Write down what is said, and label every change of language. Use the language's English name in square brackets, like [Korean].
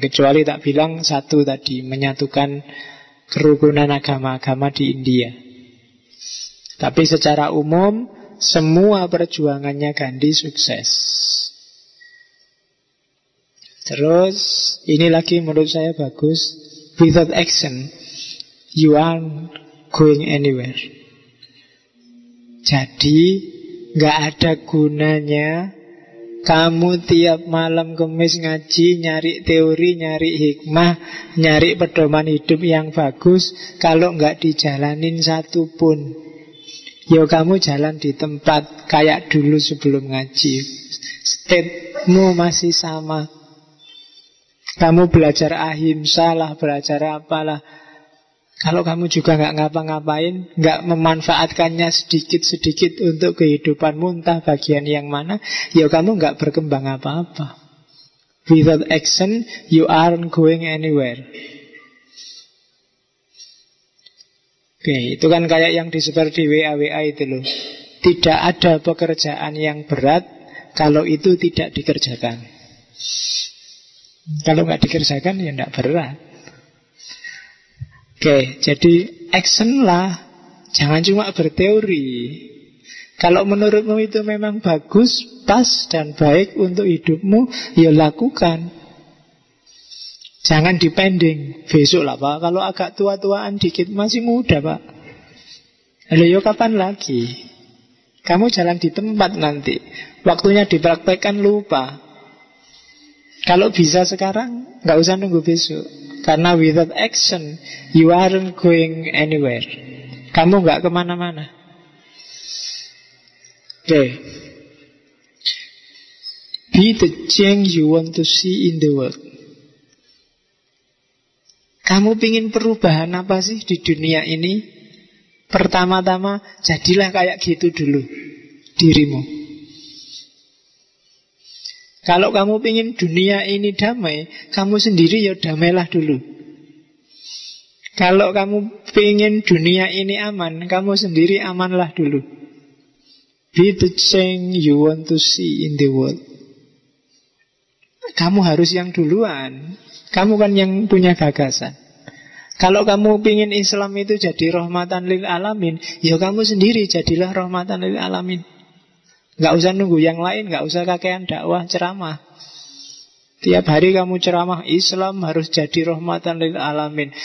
[Indonesian] Kecuali tak bilang satu tadi, menyatukan kerukunan agama-agama di India. Tapi secara umum, semua perjuangannya Gandhi sukses. Terus, ini lagi menurut saya bagus. [English] Without action, you aren't going anywhere. [Indonesian] Jadi, gak ada gunanya kamu tiap malam Kemis ngaji, nyari teori, nyari hikmah, nyari pedoman hidup yang bagus, kalau gak dijalanin satu pun. Yo kamu jalan di tempat kayak dulu sebelum ngaji. State-mu masih sama. Kamu belajar ahimsa lah, belajar apalah. Kalau kamu juga gak ngapa-ngapain, gak memanfaatkannya sedikit-sedikit untuk kehidupanmu, entah bagian yang mana, ya kamu gak berkembang apa-apa. [English] Without action, you aren't going anywhere. [Indonesian] Oke, itu kan kayak yang disebar di WA itu loh. Tidak ada pekerjaan yang berat kalau itu tidak dikerjakan. Kalau nggak dikerjakan ya nggak berat. Oke, jadi action lah. Jangan cuma berteori. Kalau menurutmu itu memang bagus, pas dan baik untuk hidupmu, ya lakukan. Jangan dipending. Besok lah Pak, kalau agak tua-tuaan dikit, masih muda Pak. Lalu yo kapan lagi? Kamu jalan di tempat nanti. Waktunya dipraktekkan lupa. Kalau bisa sekarang, nggak usah nunggu besok. Karena [English] without action, you aren't going anywhere. [Indonesian] Kamu nggak kemana-mana. Oke. [English] Be the change you want to see in the world. [Indonesian] Kamu pingin perubahan apa sih di dunia ini? Pertama-tama, jadilah kayak gitu dulu dirimu. Kalau kamu ingin dunia ini damai, kamu sendiri ya damailah dulu. Kalau kamu ingin dunia ini aman, kamu sendiri amanlah dulu. [English] Be the change you want to see in the world. [Indonesian] Kamu harus yang duluan. Kamu kan yang punya gagasan. Kalau kamu ingin Islam itu jadi rahmatan lil alamin, ya kamu sendiri jadilah rahmatan lil alamin. Gak usah nunggu yang lain, gak usah kakean dakwah, ceramah. Tiap hari kamu ceramah, Islam harus jadi rahmatan lil alamin.